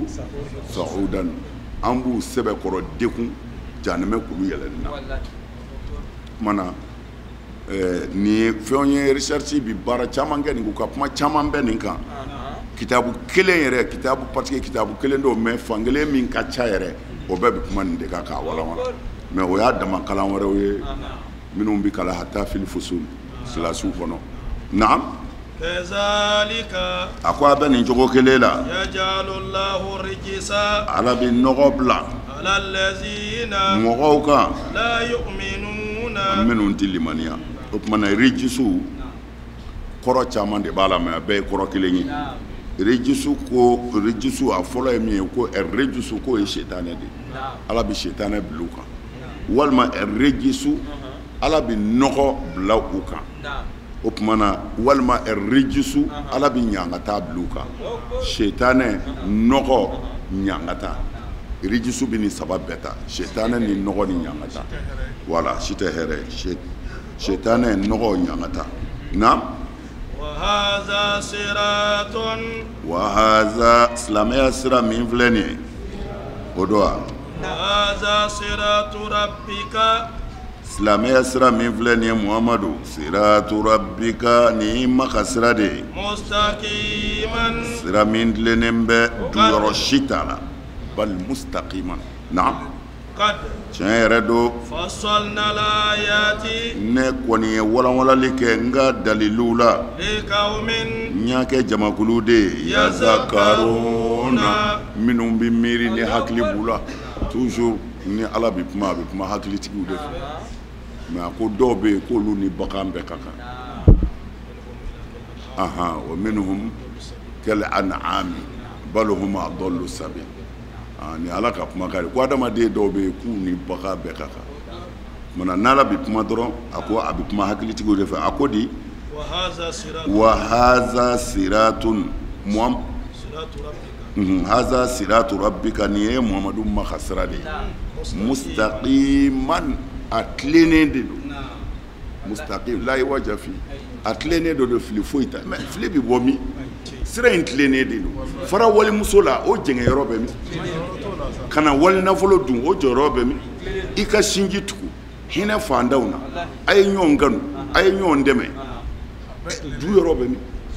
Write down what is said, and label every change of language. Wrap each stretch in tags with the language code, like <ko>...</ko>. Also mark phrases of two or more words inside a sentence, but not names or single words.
<bm>sa'udan an b'u sɛbɛkɔrɔ dekun janɛmɛ kulu yɛlɛnni na o tuma na nin ye fɛnw ye recherche bi baara caman kɛ nin ko ka kuma caman bɛ nin kan kitabu kelen yɛrɛ kitabu parce que kitabu kelen don mais fankelen min ka ca yɛrɛ o bɛɛ bɛ kuma nin de kan k'a walawala mais o y'a dama kalan wɛrɛw ye minnu bɛ kalan</bm> <ar>حتى في الفصول</ar> <bm>kilasiw kɔnɔ naam</bm> <ar>كذلك</ar> <bm>a ko a bɛ nin cogo kelen la</bm> <ar>يجعل الله الرجس</ar> <bm>ala bɛ nɔgɔ bila</bm> <ar>على الذين</ar> <bm>mɔgɔw kan</bm> <ar>لا يؤمنون</ar> <bm>minnu tɛ limaniya o tuma na rijisu kɔrɔ caman de b'a la mais a bɛɛ ye kɔrɔ kelen ye rijisu a fɔlɔ ye min ye ko rijisu k'o ye setanɛ de ye ala bɛ setanɛ bila u kan walima rijisu ala bɛ nɔgɔ bila u kan o tuma na walima rijisu ala bɛ ɲangata bila u kan setanɛ nɔgɔ ɲangata rijisu bɛ nin saba bɛɛ ta setanɛ ni nɔgɔ ni ɲangata wala si tɛ hɛrɛ setanɛ nɔgɔ ɲangata na</bm> <ar>وهذا صراط</ar> <bm>وهذا silamɛya sira min filɛ nin ye o don wa</bm> <ar>وهذا صراط ربك</ar> <bm>silamɛya sira min filɛ nin ye muhamadu</bm> <ar>صراط ربك</ar> <bm>ni maka sira de ye</bm> <ar>mustaqiman</ar> <bm>sira min tilennen bɛ duyɔrɔ si t'a la bal mustaqiman naam</bm> <ar>qad</ar> <bm>tiɲɛ yɛrɛ do</bm> <ar>فصلنا الآيات</ar> <bm>ne kɔni ye walanwalali kɛ n ka daliliw la</bm> <ar>liqaumin</ar> <bm>n y'a kɛ jamakulu de ye yazakkaruna minnu bɛ miiri ni hakili b'u la toujours ni ala bɛ kuma a bɛ kuma hakilitigiw de fɛ mais a ko dɔw bɛ yen k'olu ni bagan bɛɛ ka kan</bm> <ar>ومنهم كالأنعام بل هم أضل سبيل</ar> <bm>ni ala ka kuma kari ko adamaden dɔw bɛ yen k'u ni bagan bɛɛ ka kan mana n'ala bɛ kuma dɔrɔn a ko a bɛ kuma hakilitigiw de fɛ a ko di wa</bm> <ar>هذا صراط هذا صراط ربك</ar> <bm>ni ye muhamadu maka sira de mustaqiman a tilennen de don mustaqim la waja fi a tilennen do de fili foyi ta mais fili bɛ bɔ min sira in tilennen de don fara walimuso la o jɛngɛyɔrɔ bɛ min kana wali nafolo dun o jɔyɔrɔ bɛ min i ka sinji tugu hinɛ fandaw na a ye ɲɔgɔn kanu a ye ɲɔgɔn dɛmɛ du yɔrɔ bɛ min</bm>